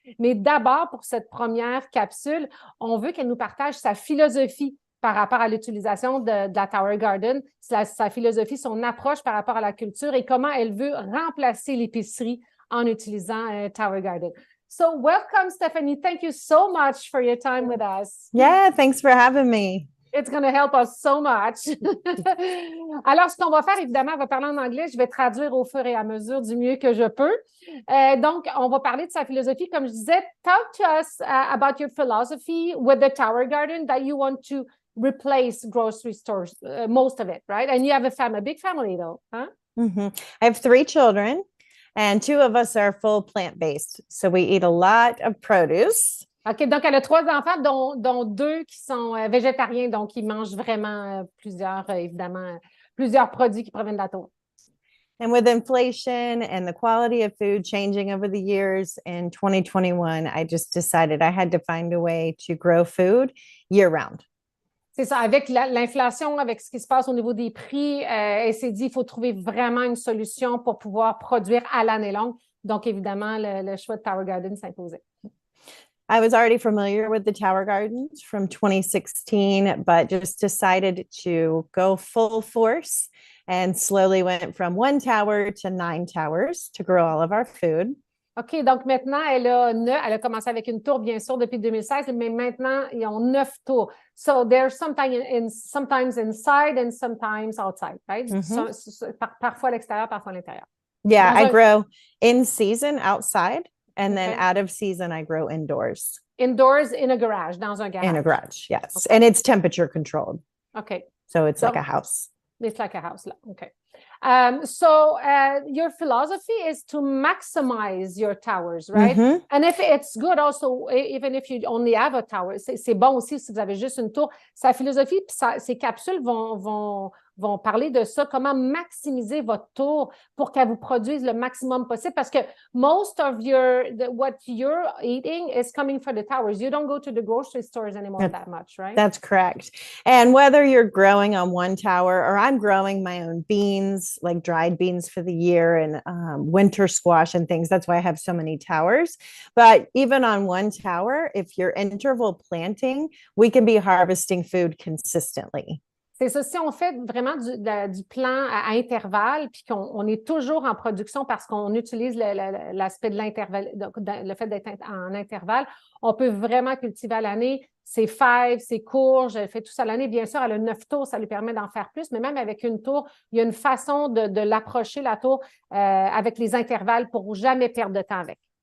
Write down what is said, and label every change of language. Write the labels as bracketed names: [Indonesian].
[French] Mais d'abord, pour cette première capsule, on veut qu'elle nous partage sa philosophie par rapport à l'utilisation de la Tower Garden, sa philosophie, son approche par rapport à la culture et comment elle veut remplacer l'épicerie en utilisant Tower Garden. [English] So welcome, Steffanie. Thank you so much for your time with us. Yeah, thanks for having me. It's going to help us so much. [French] Alors, ce qu'on va faire, évidemment, on va parler en anglais. Je vais traduire au fur et à mesure du mieux que je peux. Donc, on va parler de sa philosophie. Comme je disais, [English] talk to us about your philosophy with the Tower Garden that you want to replace grocery stores, most of it, right? And you have a big family, though, huh? Mm-hmm. I have 3 children, and 2 of us are full plant-based. So we eat a lot of produce. [French] OK, donc elle a 3 enfants, dont 2 qui sont végétariens, donc ils mangent vraiment évidemment, plusieurs produits qui proviennent de la tour. [English] And with inflation and the quality of food changing over the years, in 2021, I just decided I had to find a way to grow food year-round. [French] C'est ça, avec l'inflation, avec ce qui se passe au niveau des prix, elle s'est dit qu'il faut trouver vraiment une solution pour pouvoir produire à l'année longue. Donc, évidemment, le choix de Tower Garden s'imposait. [English] I was already familiar with the Tower Gardens from 2016, but just decided to go full force and slowly went from 1 tower to 9 towers to grow all of our food. [French] OK, donc maintenant, elle a commencé avec une tour, bien sûr, depuis 2016, mais maintenant, ils ont 9 tours. [English] So they're sometimes inside and sometimes outside, right? Mm-hmm. [French] Parfois à l'extérieur, parfois à l'intérieur. [English] Yeah, I grow in season outside. And then out of season, I grow indoors. Indoors in a garage, [French] dans un garage. [English] In a garage, yes. Okay. And it's temperature controlled. Okay. So it's like a house. It's like a house. Okay. So your philosophy is to maximize your towers, right? Mm-hmm. And if it's good also, even if you only have a tower, [French] c'est bon aussi si vous avez juste une tour. Sa philosophie, ses capsules vont parler de ça, comment maximiser votre tour pour qu'elle vous produise le maximum possible parce que [English] most of what you're eating is coming from the towers. You don't go to the grocery stores anymore that much, right? That's correct. And whether you're growing on 1 tower or I'm growing my own beans, like dried beans for the year and winter squash and things, that's why I have so many towers. But even on 1 tower, if you're interval planting, we can be harvesting food consistently. [French] C'est ça, si on fait vraiment du plan à intervalle, puis qu'on est toujours en production parce qu'on utilise l'aspect de l'intervalle, le fait d'être en intervalle, on peut vraiment cultiver à l'année ses fèves, ses courges, elle fait tout ça à l'année. Bien sûr, elle a 9 tours, ça lui permet d'en faire plus, mais même avec une tour, il y a une façon de l'approcher, la tour, avec les intervalles pour jamais perdre de temps avec.